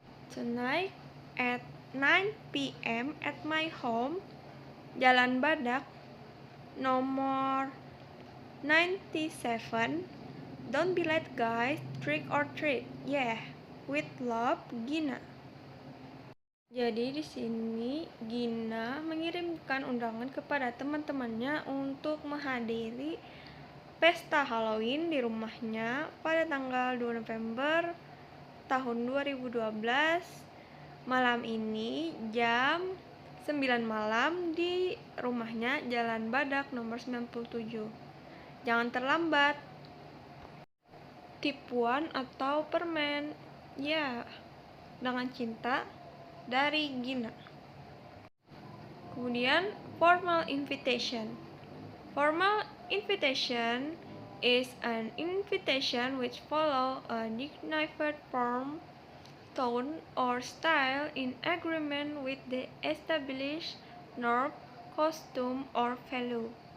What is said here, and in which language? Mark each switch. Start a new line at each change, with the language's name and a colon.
English: Tonight at 9 p.m. at my home, Jalan Badak, nomor 97. Don't be late guys, trick or treat. Yeah, with love, Gina.
Indonesian: Jadi di sini Gina mengirimkan undangan kepada teman-temannya untuk menghadiri pesta Halloween di rumahnya pada tanggal 2 November tahun 2012 malam ini jam 9 malam di rumahnya Jalan Badak nomor 97. Jangan terlambat. Tipuan atau permen, ya, dengan cinta dari Gina. Kemudian formal invitation.
English: Formal invitation is an invitation which follow a dignified form, tone, or style in agreement with the established norm, costume, or value.